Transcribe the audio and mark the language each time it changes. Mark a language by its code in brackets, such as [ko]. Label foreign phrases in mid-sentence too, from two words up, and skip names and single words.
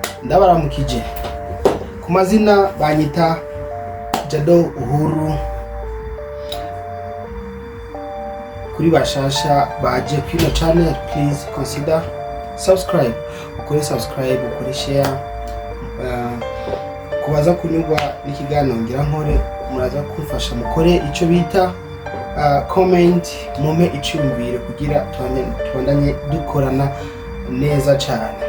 [rn] Ndabaramukije. Ku mazina banyita Jado Uhuru. Kuri bashasha baje kino channel, [en] please consider subscribe. [rn] Ukore subscribe, ukore share. Kubaza kunyurwa n'ikiganiro ngira nkore, muraza kumfasha mukore ico bita comment, mume iciyumvire kugira tubandanye dukorana neza cyane.